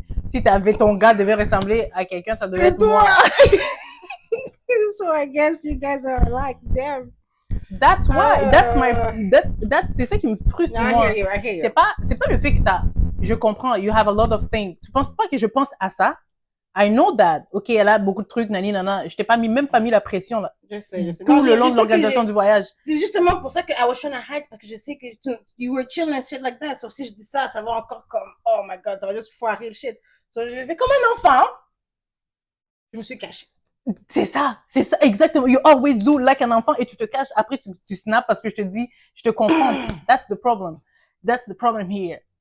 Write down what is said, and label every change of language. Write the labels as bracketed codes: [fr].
[fr] Si ton gars devait ressembler à quelqu'un, ça devait être moi. [en] So I guess you guys are like them. That's why. [fr] C'est ça qui me frustre, moi. [en] I hear you. [fr] C'est pas le fait que je comprends, [en] you have a lot of things. [fr] Tu penses pas que je pense à ça? [en] I know that. [fr] Ok, elle a beaucoup de trucs, nani, nana. Je t'ai même pas mis la pression, là. Je sais. Tout le long de l'organisation du voyage. C'est justement pour ça que [en] I was trying to hide, [fr] parce que je sais que [en] you were chilling and shit like that. [fr] So si je dis ça, ça va encore comme, [en] oh my god, [fr] ça va juste foirer le shit. So je fais comme un enfant. Je me suis cachée. C'est ça, exactement. [en] You always do like [fr] un enfant et tu te caches. Après, tu snaps parce que je te dis, je te comprends. [en] That's the problem. That's the problem here.